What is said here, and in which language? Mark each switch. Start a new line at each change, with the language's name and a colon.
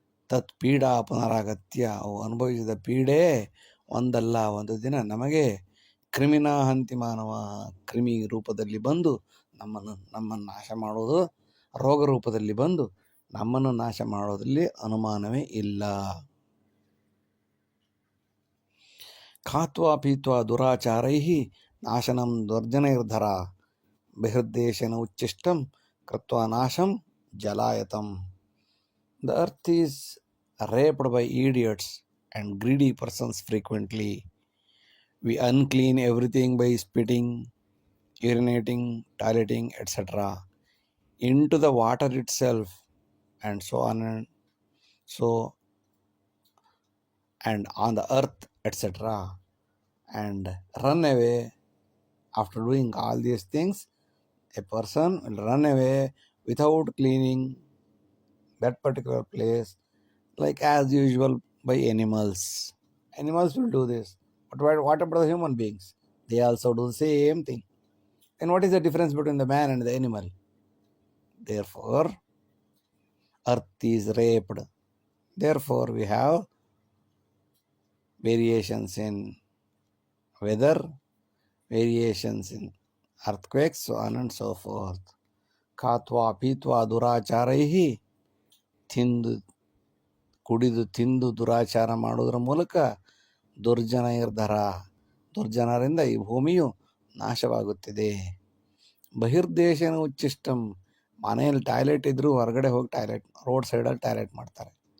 Sanskrit: ತತ್ ಪೀಡಾ ಪುನರಾಗತ್ಯ,
Kannada: ಅವು ಅನುಭವಿಸಿದ ಪೀಡೆ ಒಂದಲ್ಲ ಒಂದು ದಿನ ನಮಗೆ
Sanskrit: ಕ್ರಿಮಿನಾ ಹಂತಿ ಮಾನವ,
Kannada: ಕ್ರಿಮಿ ರೂಪದಲ್ಲಿ ಬಂದು ನಮ್ಮನ್ನು ನಾಶ ಮಾಡೋದು, ರೋಗ ರೂಪದಲ್ಲಿ ಬಂದು ನಮ್ಮನ್ನು ನಾಶ ಮಾಡೋದ್ರಲ್ಲಿ ಅನುಮಾನವೇ ಇಲ್ಲ.
Sanskrit: ಖಾತ್ವಾ ಪೀತ್ವಾ ದುರಾಚಾರೈಃ ನಾಶನಂ ದುರ್ಜನೈರ್ಧರ ಬಹಿರ್ದೇಶೇನ ಉಚ್ಚಿಷ್ಟಂ ಕೃತ್ವಾ ನಾಶಂ ಜಲಾಯತಂ.
English: The earth is raped by idiots and greedy persons frequently. We unclean everything by spitting, urinating, toileting, etc. into the water itself, and so on and so and on the earth, etc. and run away. After doing all these things, a person will run away without cleaning that particular place, like as usual by animals. Animals will do this. But what about the human beings? They also do the same thing. And what is the difference between the man and the animal? Therefore, earth is raped. Therefore, we have variations in weather, variations in earthquakes, so on and so forth.
Sanskrit: ಖಾತ್ವಾ ಪೀತ್ವಾ ದುರಾಚಾರೈಹಿ,
Kannada: ಕುಡಿದು ತಿಂದು ದುರಾಚಾರ ಮಾಡುವುದರ ಮೂಲಕ ದುರ್ಜನೈರ್ಧರ, ದುರ್ಜನರಿಂದ ಈ ಭೂಮಿಯು ನಾಶವಾಗುತ್ತಿದೆ.
Sanskrit: ಬಹಿರ್ದೇಶನ ಉಚ್ಚಿಷ್ಟಂ,
Kannada: ಮನೆಯಲ್ಲಿ toilet ಇದ್ದರೂ ಹೊರಗಡೆ ಹೋಗಿ ಟಾಯ್ಲೆಟ್, ರೋಡ್ ಸೈಡಲ್ಲಿ ಟಾಯ್ಲೆಟ್ ಮಾಡ್ತಾರೆ.